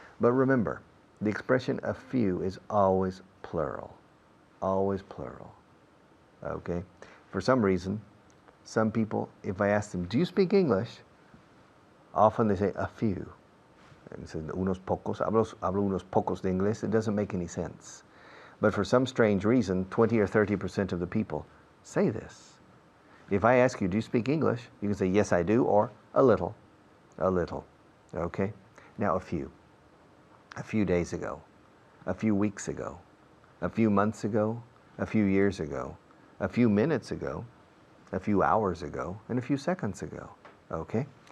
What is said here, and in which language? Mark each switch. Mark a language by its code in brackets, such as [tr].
[en] But remember, the expression a few is always plural. Always plural. Okay? For some reason, some people, if I ask them, do you speak English? Often they say a few. And say [es] unos pocos. Hablo unos pocos de inglés. [en] It doesn't make any sense. But for some strange reason, 20 or 30% of the people say this. If I ask you, do you speak English? You can say, yes, I do, or a little. A little. Okay? Now, a few days ago, a few weeks ago, a few months ago, a few years ago, a few minutes ago, a few hours ago, and a few seconds ago. Okay?